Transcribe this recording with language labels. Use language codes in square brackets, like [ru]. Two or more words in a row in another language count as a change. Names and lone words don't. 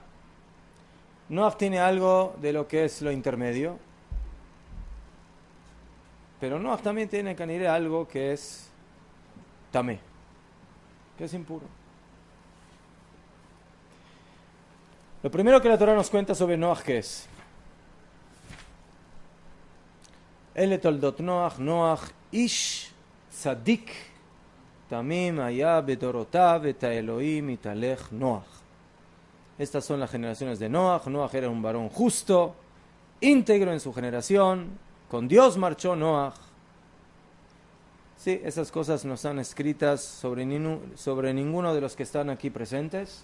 [es] Noaj tiene algo de lo que es lo intermedio. Pero Noaj también tiene Caniré algo que es Tamé, que es impuro. Lo primero que la Torah nos cuenta sobre Noaj, ¿qué es? [he] אלה תולדת נח, נח איש צדיק תמים היה בדרתיו את האלהים התהלך נח. [es] Estas son las generaciones de Noaj. Noaj era un varón justo, íntegro en su generación. Con Dios marchó Noaj. Sí, esas cosas no están escritas sobre ninguno de los que están aquí presentes.